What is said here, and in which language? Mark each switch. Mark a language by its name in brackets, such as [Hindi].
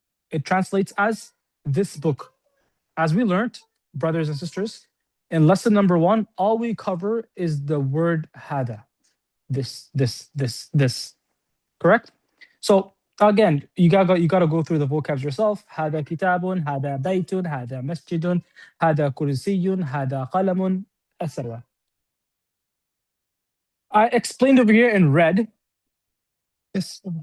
[English] It translates as this book. As we learned, brothers and sisters, in lesson number 1, all we cover is the word hada. This. Correct? So again, you gotta go through the vocabs yourself. [Arabic] هذا كتاب, هذا بيت, هذا مسجد, هذا كرسي, هذا قلم, etc. [English] I explained over here in red. Yes.